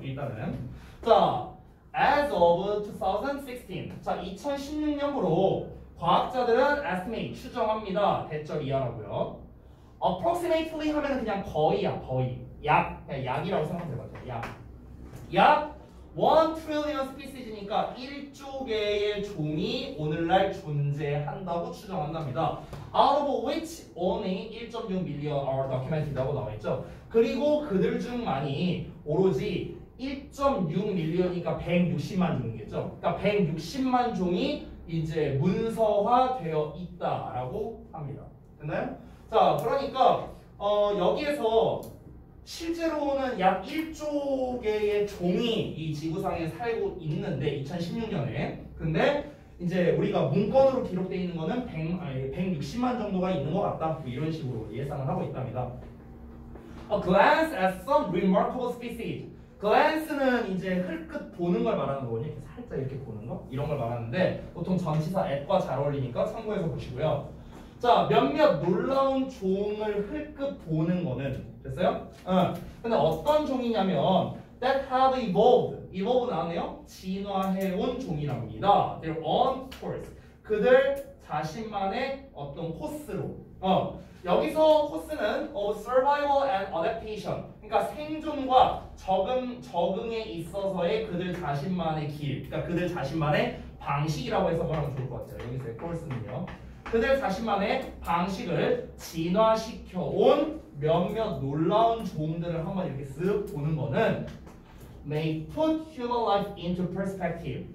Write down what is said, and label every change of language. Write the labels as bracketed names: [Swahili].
[Korean] 일단은 자, as of 2016, 자 2016년부로 과학자들은 estimate, 추정합니다. 대절 이하라고요. approximately 하면 그냥 거의야, 거의. 그냥 약이라고 생각하면 될 것 같아요. 약 [English] 1 trillion species [Korean] 니까 1조 개의 종이 오늘날 존재한다고 추정한답니다. [English] Out of which only 1.6 million are documented라고 나와있죠. [Korean] 그리고 그들 중 많이 오로지 1.6 밀리언이니까 160만 종이겠죠. 그러니까 160만 종이 이제 문서화되어 있다라고 합니다. 됐나요? 자, 그러니까 여기에서 실제로는 약 1조 개의 종이 이 지구상에 살고 있는데 2016년에 근데 이제 우리가 문건으로 기록되어 있는 거는 160만 정도가 있는 것 같다. 뭐 이런 식으로 예상을 하고 있답니다. [English] A glance at some remarkable species. [Korean] glance는 이제 흘끗 보는 걸 말하는 거거든요. 이렇게 살짝 이렇게 보는 거 이런 걸 말하는데 보통 전치사 at과 잘 어울리니까 참고해서 보시고요. 자, 몇몇 놀라운 종을 흘끗 보는 거는 됐어요? 근데 어떤 종이냐면 [English] that have evolved. [Korean] evolve 나왔네요. 진화해온 종이랍니다. [English] They're on course. [Korean] 그들 자신만의 어떤 코스로. 여기서 코스는 [English] of survival and adaptation. [Korean] 그러니까 생존과 적응에 있어서의 그들 자신만의 길. 그러니까 그들 자신만의 방식이라고 해서 말하면 좋을 것 같아요. 여기서의 course는요. 그들 자신만의 방식을 진화시켜 온 몇몇 놀라운 종들을 한번 이렇게 쓱 보는 거는 [English] may put human life into perspective.